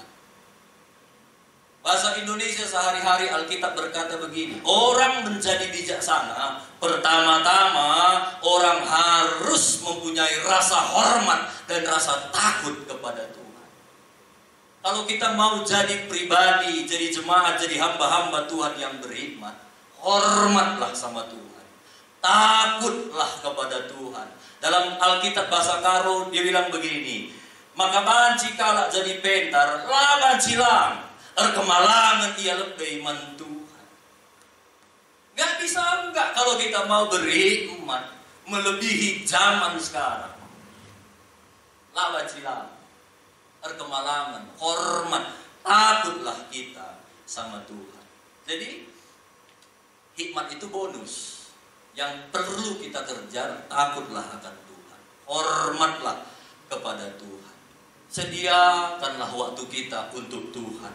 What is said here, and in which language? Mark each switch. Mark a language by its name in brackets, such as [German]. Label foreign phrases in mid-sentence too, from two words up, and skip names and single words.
[Indonesian] Bahasa Indonesia sehari-hari Alkitab berkata begini, orang menjadi bijaksana, pertama-tama orang harus mempunyai rasa hormat dan rasa takut kepada Tuhan. Kalau kita mau jadi pribadi, jadi jemaat, jadi hamba-hamba Tuhan yang berhikmat, hormatlah sama Tuhan. Takutlah kepada Tuhan. Dalam Alkitab bahasa Karo dia bilang begini, [Batak Karo] maka banci kalak jadi pentar, laban cilang, erkemalangan ia lebih mentuhan. [Indonesian] Gak bisa enggak kalau kita mau berhikmat melebihi zaman sekarang. [Batak Karo] Laban cilang, erkemalangan, [Indonesian] hormat, takutlah kita sama Tuhan. Jadi hikmat itu bonus. Yang perlu kita kejar, takutlah akan Tuhan. Hormatlah kepada Tuhan. Sediakanlah waktu kita untuk Tuhan.